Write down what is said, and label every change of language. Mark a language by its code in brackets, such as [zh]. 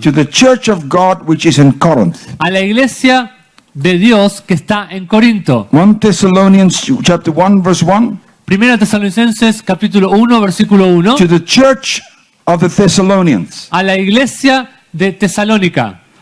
[en] To the church of God which is in Corinth. [es] A la iglesia de Dios que está en Corinto. [en] 1 Thessalonians chapter 1 verse 1. [es] Primera Tesalonicenses capítulo 1 versículo 1. [en] To the church of the Thessalonians. [es] A la iglesia de Tesalónica.